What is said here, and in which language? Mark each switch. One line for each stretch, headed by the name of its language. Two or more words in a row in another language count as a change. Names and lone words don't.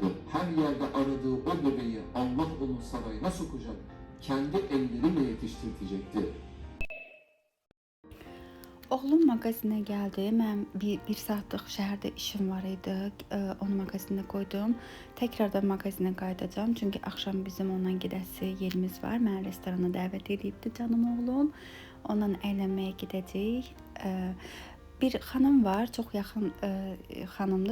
Turkish: Her yerde aradığı o bebeği Allah onun sarayına sokacak, kendi elleriyle yetiştirecekti.
Azerbaijani: Oğlum mağazinə gəldi. Mən bir saatlıq şəhərdə işim var idi. Onu mağazinə qoydum. Təkrardan mağazinə qayıdacağam. Çünki axşam bizim ondan gedəsi yerimiz var. Mən restorana dəvət edibdi canım oğlum. Ondan əylənməyə gedəcəyik. bir xanım var, çox yaxın xanımdır.